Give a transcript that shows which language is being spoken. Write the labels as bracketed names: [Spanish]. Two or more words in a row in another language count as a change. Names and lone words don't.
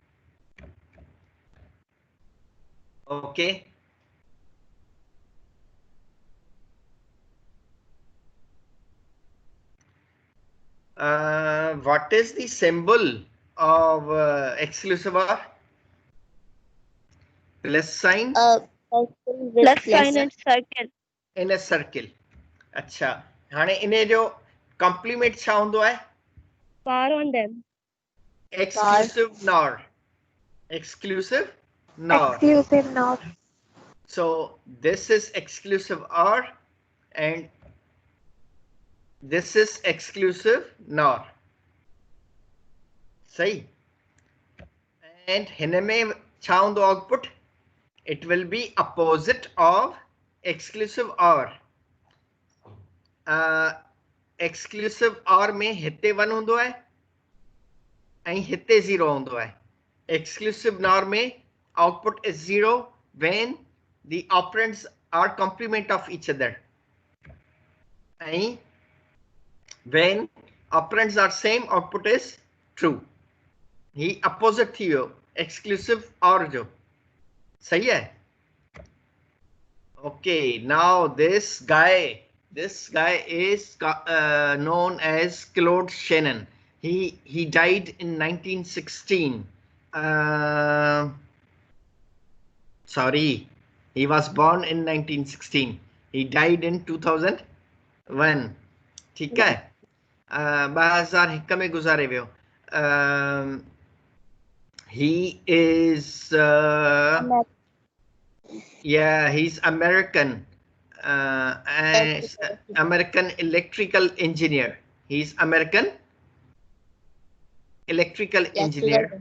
[English] okay what is the symbol of exclusive OR plus sign Plus sign and circle. in a circle [Sindhi] अच्छा हाणे इन्हे जो कॉम्प्लीमेंट छा हूंदो आहे [English] Bar on them. exclusive NOR exclusive NOR Exclusive NOR. so this is exclusive OR and this is exclusive NOR सही and [Sindhi] हिन में छा हूंदो आउटपुट [English] it will be opposite of exclusive OR exclusive OR [Sindhi] में हिते 1 हूंदो आहे ऐं हिते 0 हूंदो आहे [English] exclusive NOR में output is 0 when the operands are complement of each other and when operands are same, output is true. ही opposite थी वो, exclusive OR [Hindi] जो सही है. [English] Okay, now this guy is known as Claude Shannon. He died in 1916. Sorry, he was born in 1916. He died in 2001. [Hindi] ठीक है. 2001 में गुजारे हुए हो. [English] He is yeah, he's American. And American electrical engineer. He's American electrical engineer.